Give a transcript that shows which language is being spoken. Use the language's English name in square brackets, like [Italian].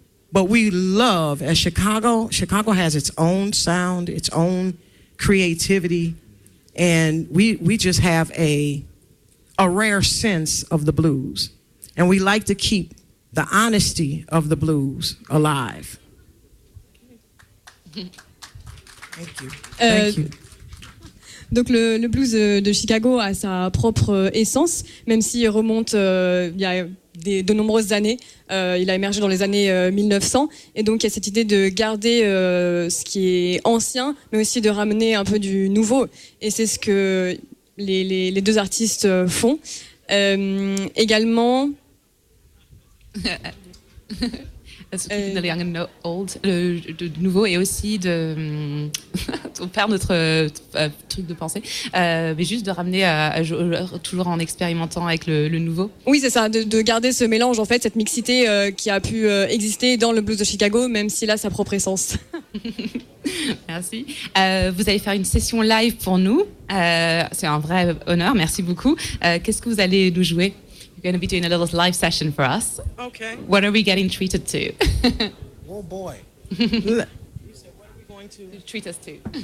[English] But we love, as Chicago has its own sound, its own creativity, and we just have a rare sense of the blues. And we like to keep the honesty of the blues alive. Thank you. Thank you. [French] Donc le blues de Chicago a sa propre essence, même s'il remonte il y a de nombreuses années. Il a émergé dans les années 1900. Et donc il y a cette idée de garder ce qui est ancien, mais aussi de ramener un peu du nouveau. Et c'est ce que les deux artistes font. Également... de nouveau et aussi de on perd notre truc de pensée mais juste de ramener toujours en expérimentant avec le nouveau. Oui, c'est ça, de garder ce mélange, en fait, cette mixité qui a pu exister dans le blues de Chicago, même s'il a sa propre essence. Merci. Vous allez faire une session live pour nous, c'est un vrai honneur, merci beaucoup. Qu'est-ce que vous allez nous jouer? [English] You're going to be doing a little live session for us. Okay. What are we getting treated to? Oh, boy. You said, what are we going to treat us to?